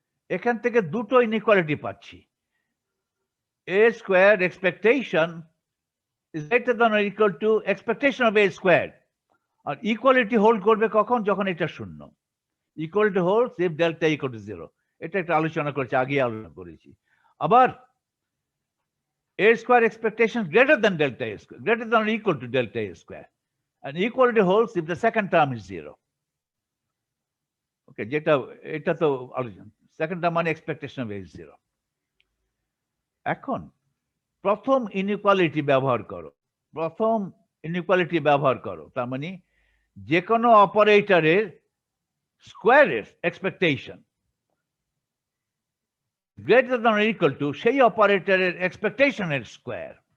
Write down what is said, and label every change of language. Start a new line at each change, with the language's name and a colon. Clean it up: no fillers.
Bangla: এখান থেকে দুটো ইনইকুয়ালিটি পাচ্ছি।
English: A square expectation is greater than or equal to expectation of a square.
Bangla: আর equality hold করবে কখন? যখন এটা শূন্য।
English: Equality holds if delta equal to 0।
Bangla: এটা একটা আলোচনা করেছি, আগে আলোচনা করেছি।
English: আবার a square expectation greater than delta a square, greater than or equal to delta a square, and equality holds if the second term is 0.
Bangla: Okay, যেটা এটা তো আলোচনা, সেকেন্ড টার্ম মানে
English: Expectation of a is 0।
Bangla: এখন প্রথম inequality ব্যবহার করো, প্রথম ইনইকুয়ালিটি ব্যবহার করো, তার মানে যে কোনো অপারেটরের স্কোয়ারের expectation
English: greater than or equal to
Bangla: সেই অপারেটরের এক্সপেকটেশনের স্কোয়ার।